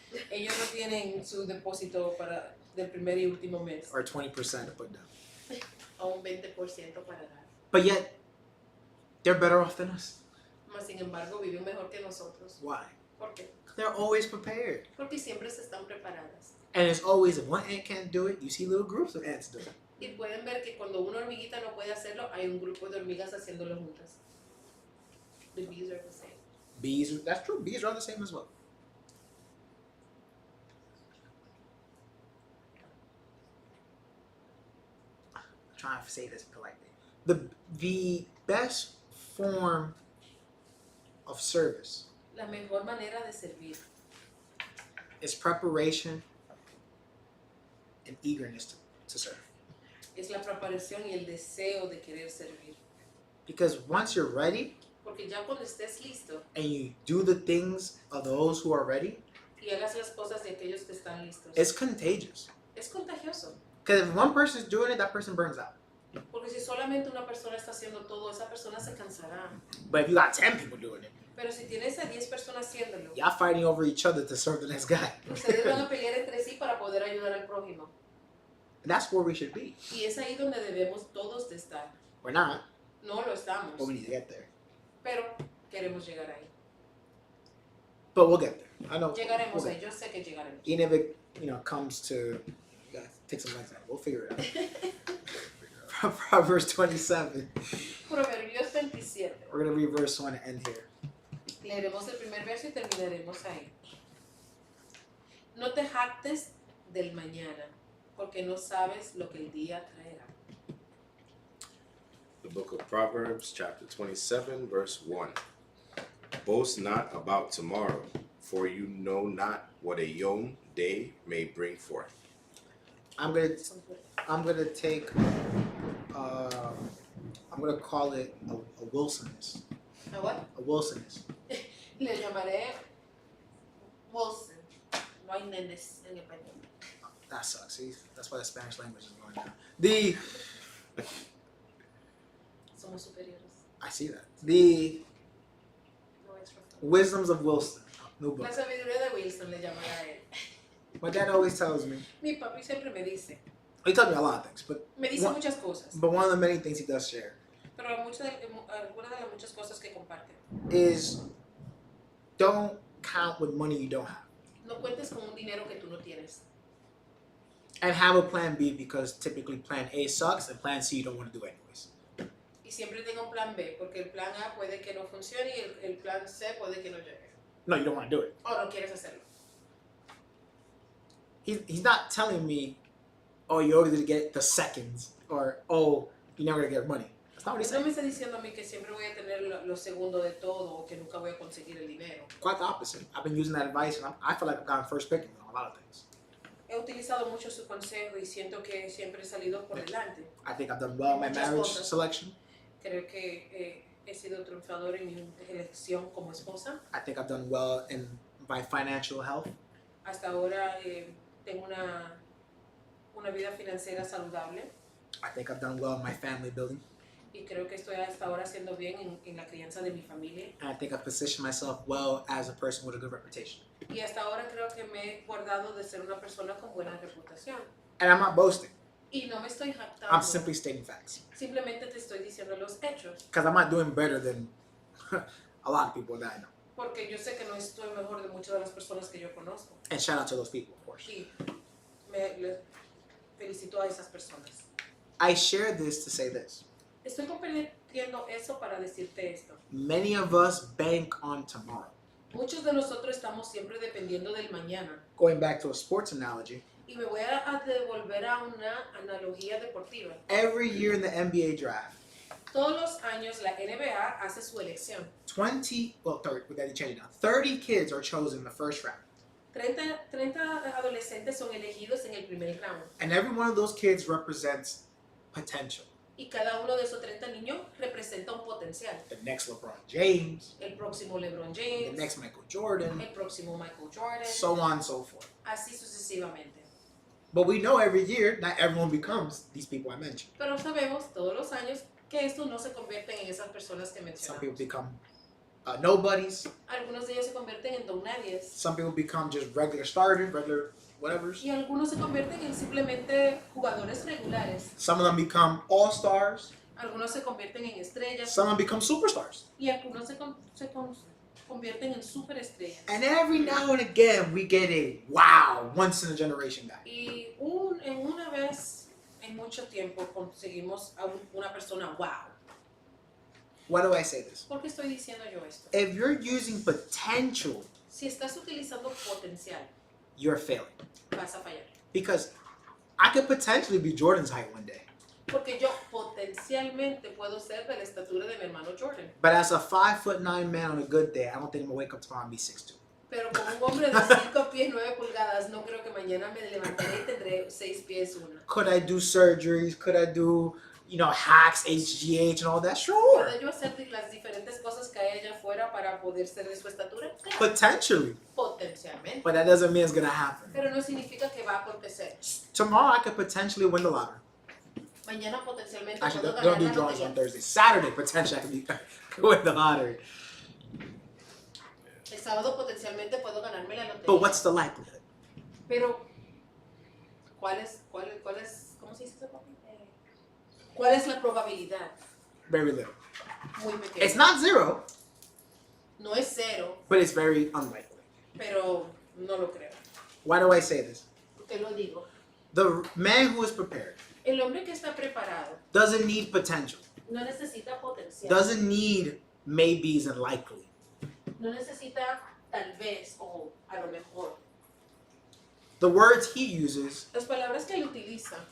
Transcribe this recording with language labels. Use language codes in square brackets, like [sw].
[es] Ellos no tienen su depósito para del primer y último mes. [en] Or 20% to put down. [es] A un 20% para dar. [en] But yet, they're better off than us. [es] Mas sin embargo, viven mejor que nosotros. [en] Why? [es] ¿Por qué? [en] They're always prepared. [es] Porque siempre se están preparadas. [en] And it's always, if one ant can't do it, you see little groups of ants do it. [es] Y pueden ver que cuando una hormiguita no puede hacerlo, hay un grupo de hormigas haciéndolo juntas. [en] The bees are the same. Bees, that's true. Bees are the same as well. I'm trying to say this politely. The best form of service [es] La mejor manera de servir [en] is preparation and eagerness to serve. [es] es la preparación y el deseo de querer servir. [en] Because once you're ready [es] Porque ya cuando estés listo [en] and you do the things of those who are ready, [es] y hagas las cosas de aquellos que están listos, [en] it's contagious. [es] es contagioso. [en] Because if one person's doing it, that person burns out. [es] Porque si solamente una persona está haciendo todo, esa persona se cansará. [en] But if you got 10 people doing it, [es] Pero si tienes a 10 personas haciéndolo, [en] y'all fighting over each other to serve the next guy. [es] ustedes van a pelear entre sí para poder ayudar al prójimo. [en] That's where we should be. [es] Y es ahí donde debemos todos de estar. [en] We're not, [es] No lo estamos, [en] but we need to get there. [es] pero queremos llegar ahí. [en] But we'll get there. I know. [es] Llegaremos [en] we'll [es] ahí, yo sé que llegaremos. [en] Even if it, comes to, you gotta take some legs out. We'll figure it out. Proverbs 27. [es] Proverbios 27. [en] We're gonna read verse 1 and end here. [es] Leeremos el primer verso y terminaremos ahí. No te jactes del mañana, porque no sabes lo que el día traerá. [en] The book of Proverbs, chapter 27, verse 1. Boast not about tomorrow, for you know not what a Yom day may bring forth. I'm gonna take. I'm gonna call it a Wilsonness. [es] ¿A [en] what? A Wilsonness. [es] Le llamaré Wilson. No hay nenes en español. [en] That sucks. See, that's why the Spanish language is going down. [es] Somos superiores. [en] I see that. The No extra. Wisdoms of Wilson. New book. [es] La sabiduría de Wilson le llamará a él. [en] My dad always tells me. [es] Mi papi siempre me dice. [en] He tells me a lot of things, but [es] Me dice muchas cosas. [en] but one of the many things he does share [es] Pero algunas de las muchas cosas que comparte. [en] is don't count with money you don't have, [es] No cuentes con un dinero que tú no tienes. [en] and have a plan B, because typically plan A sucks and plan C you don't want to do anyways. [es] Y siempre tenga un plan B, porque el plan A puede que no funcione y el plan C puede que no llegue. [en] No, you don't want to do it. [es] O no quieres hacerlo. [en] He's not telling me, oh, you're always gonna get the seconds, or oh, you're never gonna get money. That's not what he's [es] No me [en] saying. [es] está diciendo a mí que siempre voy a tener lo segundo de todo o que nunca voy a conseguir el dinero. [en] Quite the opposite. I've been using that advice, and I feel like I've gotten first pick on a lot of things. [es] He utilizado mucho su consejo y siento que siempre he salido por delante. [en] I think I've done well in my [es] Muchas [en] marriage [es] cosas. [en] selection. [es] Creo que he sido triunfador en mi elección como esposa. [en] I think I've done well in my financial health. [es] Hasta ahora tengo una vida financiera saludable [en] I think I've done well in my family building. [es] y creo que estoy hasta ahora haciendo bien en la crianza de mi familia. [en] And I think I've positioned myself well as a person with a good reputation. [es] Y hasta ahora creo que me he guardado de ser una persona con buena reputación. [en] And I'm not boasting. [es] Y no me estoy jactando. [en] I'm simply stating facts. [es] Simplemente te estoy diciendo los hechos. [en] Because I'm not doing better than a lot of people that I know. [es] Porque yo sé que no estoy mejor de muchas de las personas que yo conozco. [en] And shout out to those people, of course. [es] Y les felicito a esas personas. [en] I share this to say this. [es] Estoy compartiendo eso para decirte esto. [en] Many of us bank on tomorrow. [es] Muchos de nosotros estamos siempre dependiendo del mañana. [en] Going back to a sports analogy, [es] Y me voy a devolver a una analogía deportiva. [en] every year in the NBA draft, [es] Todos los años la NBA hace su elección. [en] 30, well, 30, we got to change it now. 30 kids are chosen in the first round. [es] 30 adolescentes son elegidos en el primer round. [en] And every one of those kids represents potential. [es] Y cada uno de esos 30 niños representa un potencial. [en] The next LeBron James, [es] El próximo LeBron [en] the [es] James, [en] next Michael Jordan, [es] el próximo Michael Jordan, [en] so on and so forth. [es] así sucesivamente. [en] But we know every year, not everyone becomes these people I mentioned. [es] Pero sabemos todos los años que estos no se convierten en esas personas que [en] Some people [es] mencionamos. [en] become nobodies. [es] Algunos de ellos se convierten en don nadies. [en] Some people become just regular starters, regular whatevers. [es] Y algunos se convierten en simplemente jugadores regulares. [en] Some of them become all-stars. [es] Algunos se convierten en estrellas. [en] Some of them become superstars. [es] Y algunos se convierten en superestrellas. [en] And every now and again, we get a wow, once-in-a-generation guy. [es] Y en una vez en mucho tiempo conseguimos a una persona wow. [en] Why do I say this? [es] ¿Por qué estoy diciendo yo esto? [en] If you're using potential, [es] Si estás utilizando potencial, [en] you're failing. [es] vas a fallar. [en] Because I could potentially be Jordan's height one day. [es] Porque yo potencialmente puedo ser de la estatura de mi hermano Jordan. [en] But as a 5'9" man on a good day, I don't think I'm gonna wake up tomorrow and be 6'2". [es] Pero como un hombre de 5 pies 9 pulgadas, no creo que mañana me levantaré y tendré 6 pies 1. [en] Could I do surgeries? Could I do, [es] hacks, [en] HGH, and all that? Sure. [es] ¿Puedo yo hacer las diferentes cosas que hay allá afuera para poder ser de su estatura? Claro. [en] Potentially. [es] Potencialmente. [en] But that doesn't mean it's gonna happen. [es] Pero no significa que va a acontecer. [en] Tomorrow I could potentially win the lottery. [es] Mañana potencialmente [en] Actually, [es] puedo [en] they don't do [es] la [en] drawings on [es] lotería. [en] Thursday. Saturday, potentially I could win the lottery. [es] El sábado potencialmente puedo ganarme la lotería. [en] But what's the likelihood? [es] Pero, ¿cuál es, cómo se dice eso, papi? ¿Cuál es la probabilidad? [en] Very little. [es] Muy pequeña. [en] It's not zero, [es] No es cero, [en] but it's very unlikely. [es] pero no lo creo. [en] Why do I say this? [es] Te lo digo. [en] The man who is prepared [es] El hombre que está preparado [en] doesn't need potential, [es] no necesita potencial. [en] doesn't need maybes and likely. [es] No necesita tal vez o a lo mejor. [en] The words he uses, [es] Las palabras que él utiliza.